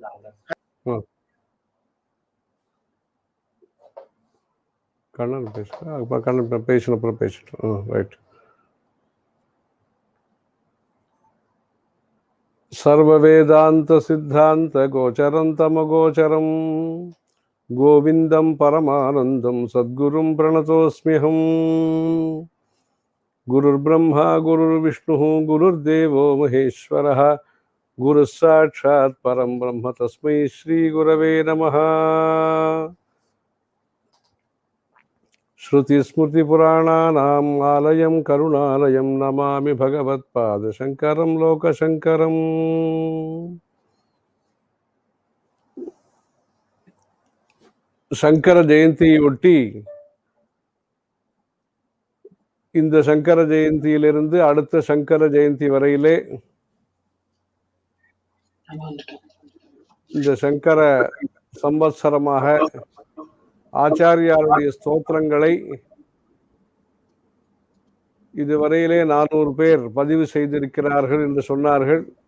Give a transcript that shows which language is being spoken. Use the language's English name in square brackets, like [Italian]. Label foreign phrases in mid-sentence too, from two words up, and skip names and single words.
[Tamil] கண்ணன் பேசுறேன். கண்ணன் பேசணும், அப்புறம் பேசிட்டோம். ரைட். [Sanskrit] सर्व वेदान्त सिद्धान्त गोचरं तमगोचरम् गोविन्दं परमानन्दं सद्गुरुं प्रणतोऽस्म्यहम्। गुरुर्ब्रह्मा गुरुर्विष्णुः गुरुर्देवो महेश्वरः गुरुः साक्षात् परं ब्रह्म तस्मै श्रीगुरवे नमः। श्रुतिस्मृतिपुराणानाम् आलयं करुणालयं नमामि भगवत्पादशङ्करं लोकशङ्करम्। [Tamil] சங்கர ஜெயந்தியொட்டி இந்த சங்கர ஜெயந்தியிலிருந்து அடுத்த சங்கர ஜெயந்தி வரையிலே இந்த சங்கர சம்பத்சரமாக ஆச்சாரியாருடைய ஸ்தோத்திரங்களை இதுவரையிலே 400 பேர் பதிவு செய்திருக்கிறார்கள் என்று சொன்னார்கள்.